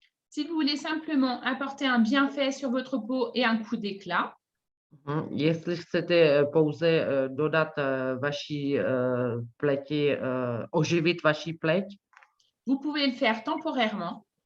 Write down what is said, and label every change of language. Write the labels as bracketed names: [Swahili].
[French] Si vous voulez simplement apporter un bienfait sur votre peau et un coup d'éclat, [Czech] jestli chcete pouze dodat vaší pleti, oživit vaší pleť, [French] vous pouvez le faire temporairement.